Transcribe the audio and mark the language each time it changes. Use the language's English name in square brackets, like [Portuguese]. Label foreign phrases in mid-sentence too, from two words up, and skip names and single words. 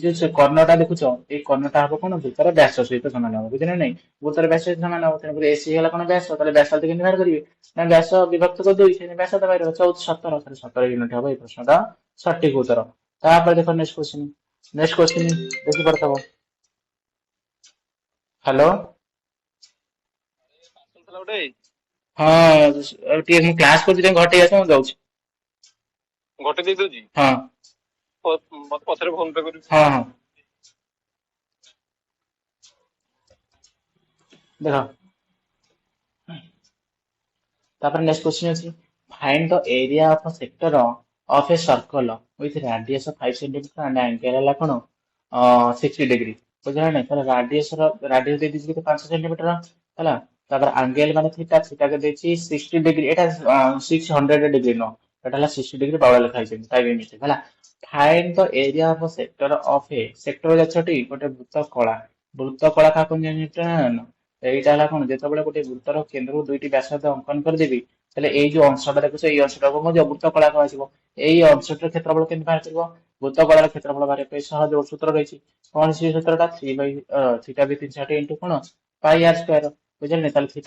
[Odia] ଯୋଉ ସେ କର୍ଣ୍ଣଟା ଦେଖୁଛ ଏଇ କର୍ଣ୍ଣଟା ହବ କଣ ବୃତ୍ତର ବ୍ୟାସ ସହିତ ସମାନ ହବ ବୁଝିଲେ ନାଇଁ ବୃତ୍ତର ବ୍ୟାସ ସହିତ ସମାନ ହବ ତେଣୁକରି ଏସି ହେଲା କଣ ବ୍ୟାସ ତାହେଲେ ବ୍ୟାସ କେମିତି ବାହାର କରିବେ ନା ବ୍ୟାସ ବିଭକ୍ତ କରିଦେବି ସେ ବ୍ୟାସ ତ ବାହାରିବ 14 17 17 ୟୁନିଟ ହବ ଏଇ ପ୍ରଶ୍ନଟା ସଠିକ ଉତ୍ତର ତାପରେ ଦେଖ [English] next question [Odia] ଦେଖିପାରୁଥିବ ହ୍ୟାଲୋ ହଁ ଟିକେ ମୁଁ କ୍ଲାସ କରୁଛି ଟିକେ ଘଟେଇ ଆସ ମୁଁ ଯାଉଛି ଗୋଟେ ଦେଇ ଦଉଛି ହଁ ମତେ ପଛରେ ଫୋନ ପେ କରିବି ହଁ ହଁ ଦେଖ ତାପରେ [English] next question ଅଛି find the area of a sector of a circle with radius 5 centimeter and angle [Odia] ହେଲା କଣ 60 डिग्री ବୁଝିଲା ନାଇଁ ତାହେଲେ ରାଡିୟସ ଦେଇ ଦେଇଛି କେତେ 5 ସେଣ୍ଟିମିଟର ହେଲା ତାପରେ ଆଙ୍ଗେଲ ମାନେ ଥୀଟା ଥୀଟା କେ ଦେଇଛି 60 डिग्री ଏଟା 600 डिग्री ନ ଏଟା ହେଲା 60 डिग्री ତଳେ ଲେଖା ହେଇଛି [English] typing mistake [Odia] ହେଲା [English] find the area of a sector of a sector [Odia] ଜାଣିଛଟି ଗୋଟେ ବୃତ୍ତ କଳା କାହାକୁ ଜାଣିଛ ନା এইটা ହେଲା କଣ ଯେତେବେଳେ ଗୋଟେ ବୃତ୍ତର କେନ୍ଦ୍ରରୁ ଦୁଇଟି ବ୍ୟାସାର୍ଦ୍ଧ ଅଙ୍କନ କରିଦେବି ତାହେଲେ ଏଇ ଯୋଉ ଅଂଶଟା ଦେଖୁଛ ଏଇ ଅଂଶଟାକୁ ମୁଁ ବୃତ୍ତ କଳା କୁହାଯିବ ଏଇ ଅଂଶଟିର କ୍ଷେତ୍ରଫଳ କେମିତି ବାହାର କରିବ ବୃତ୍ତ କଳାର କ୍ଷେତ୍ରଫଳ ବାହାରିବା ପାଇଁ ସହଜ ଗୋଟେ ସୂତ୍ର ରହିଛି କଣ ସେ ସୂତ୍ରଟା [English] theta by 360 into [Odia] କଣ [English] pi r square [Odia] ବୁଝିଲେ ତାହେଲେ ଥୀଟା